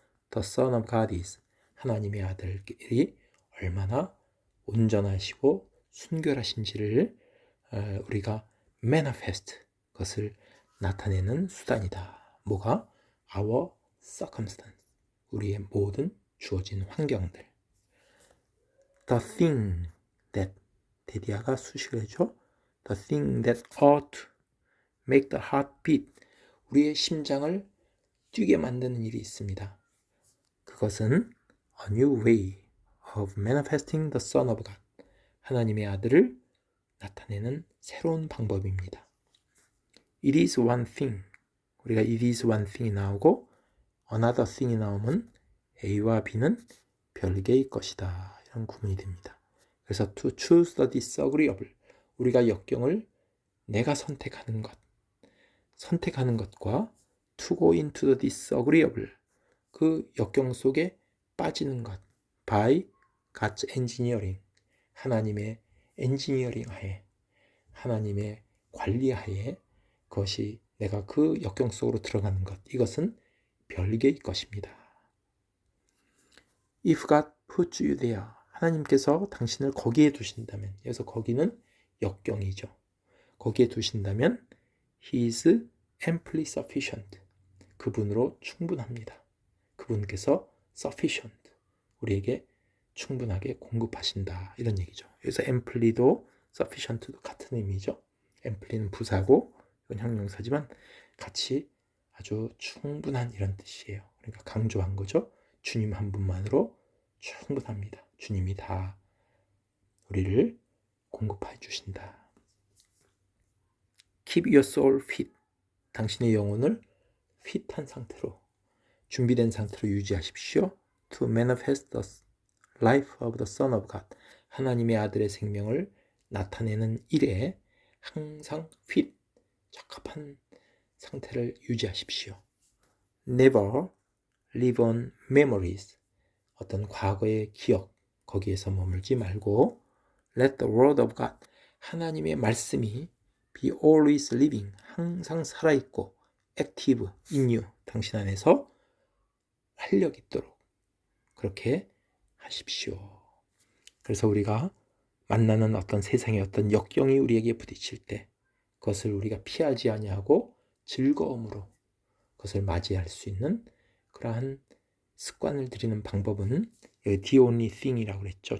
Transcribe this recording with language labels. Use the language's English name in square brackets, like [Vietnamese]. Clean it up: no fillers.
[English] The Son of God is, [Korean] 하나님의 아들이 얼마나 온전하시고 순결하신지를 우리가 manifest, 그것을 나타내는 수단이다. 뭐가? [English] Our circumstance, [Korean] 우리의 모든 주어진 환경들. [English] The thing that, [Korean] 데디아가 수식을 해줘. [English] The thing that ought to make the heart beat, [Korean] 우리의 심장을 뛰게 만드는 일이 있습니다. [English] 그것은 A new way of manifesting the Son of God. [Korean] 하나님의 아들을 나타내는 새로운 방법입니다. [English] It is one thing. [Korean] 우리가 [English] it is one thing [Korean] 이 나오고 [English] another thing [Korean] 이 나오면 A와 B는 별개의 것이다. 이런 구문이 됩니다. [English] 그래서 to choose the disagreeable. [Korean] 우리가 역경을 내가 선택하는 것과 [English] to go into the disagreeable. [Korean] 그 역경 속에 빠지는 것. [English] by God's engineering. [Korean] 하나님의 엔지니어링 하에, 하나님의 관리하에 그것이 내가 그 역경 속으로 들어가는 것. 이것은 별개의 것입니다. [English] If God puts you there. [Korean] 하나님께서 당신을 거기에 두신다면, 여기서 거기는 역경이죠. 거기에 두신다면 [English] He is amply sufficient. [Korean] 그분으로 충분합니다. 그분께서 sufficient. 우리에게 충분하게 공급하신다. 이런 얘기죠. 그래서 amply도 sufficient도 같은 의미죠. amply는 부사고 이건 형용사지만 같이 아주 충분한 이런 뜻이에요. 그러니까 강조한 거죠. 주님 한 분만으로 충분합니다. 주님이 다 우리를 공급해 주신다. [English] Keep your soul fit. [Korean] 당신의 영혼을 핏한 상태로, 준비된 상태로 유지하십시오. [English] To manifest the life of the Son of God. [Korean] 하나님의 아들의 생명을 나타내는 일에 항상 fit, 적합한 상태를 유지하십시오. [English] Never live on memories. [Korean] 어떤 과거의 기억, 거기에서 머물지 말고 [English] Let the word of God. [Korean] 하나님의 말씀이 [English] be always living. [Korean] 항상 살아있고 [English] active in you. [Korean] 당신 안에서 활력 있도록 그렇게 하십시오. 그래서 우리가 만나는 어떤 세상의 어떤 역경이 우리에게 부딪힐 때 그것을 우리가 피하지 아니하고 즐거움으로 그것을 맞이할 수 있는 그러한 습관을 들이는 방법은 the only thing이라고 그랬죠.